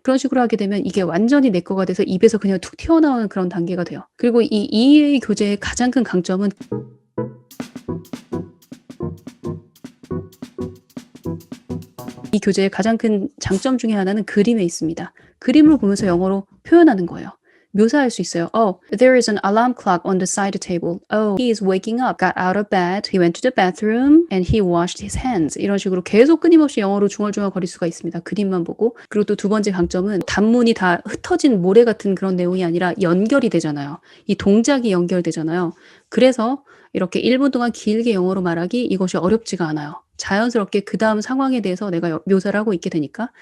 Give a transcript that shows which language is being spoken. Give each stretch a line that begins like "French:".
Korean: 그런 식으로 하게 되면 이게 완전히 내 거가 돼서 입에서 그냥 툭 튀어나오는 그런 단계가 돼요. 그리고 이 EA 교재의 가장 큰 강점은 이 교재의 가장 큰 장점 중에 하나는 그림에 있습니다. 그림을 보면서 영어로 표현하는 거예요. 묘사할 수 있어요.
English: Oh, there is an alarm clock on the side table. Oh, he is waking up, got out of bed, he went to the bathroom, and he washed his hands.
Korean: 이런 식으로 계속 끊임없이 영어로 중얼중얼 거릴 수가 있습니다. 그림만 보고. 그리고 또 두 번째 강점은 단문이 다 흩어진 모래 같은 그런 내용이 아니라 연결이 되잖아요. 이 동작이 연결되잖아요. 그래서 이렇게 1분 동안 길게 영어로 말하기 이것이 어렵지가 않아요. 자연스럽게 그 다음 상황에 대해서 내가 묘사를 하고 있게 되니까.